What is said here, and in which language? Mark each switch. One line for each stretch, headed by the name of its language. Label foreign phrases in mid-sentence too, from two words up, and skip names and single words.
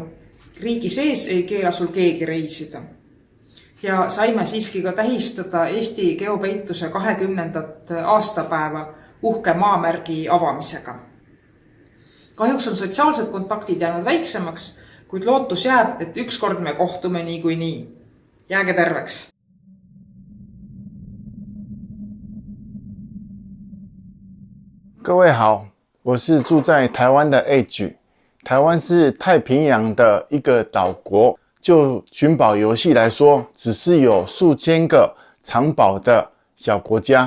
Estonian: Riigi sees ei keela sul keegi reisida. Ja saime siiski ka tähistada Eesti geopeituse 20. aastapäeva uhke maamärgi avamisega. Kahjuks on sotsiaalsed kontaktid jäänud väiksemaks, kuid lootus jääb, et ükskord me kohtume niikuinii. Jääge terveks!
Chinese: 各位好，我是住在台湾的 edge。台湾是太平洋的一个岛国，就寻宝游戏来说，只是有数千个藏宝的小国家。